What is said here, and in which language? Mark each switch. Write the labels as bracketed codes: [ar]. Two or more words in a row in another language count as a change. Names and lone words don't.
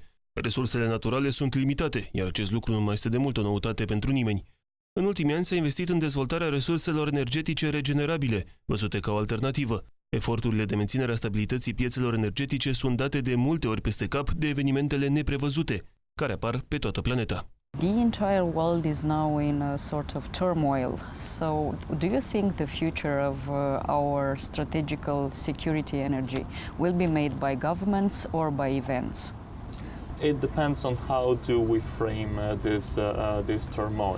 [ro] Resursele naturale sunt limitate, iar acest lucru nu mai este de mult o noutate pentru nimeni. În ultimii ani s-a investit în dezvoltarea resurselor energetice regenerabile, văzute ca o alternativă. Eforturile de menținere a stabilității piețelor energetice sunt date de multe ori peste cap de evenimentele neprevăzute, care apar pe toată planeta. [en] The entire world is now in a sort of turmoil. So, do you think the future of our strategical security energy will be made by governments or by events? It depends on how do we frame this turmoil.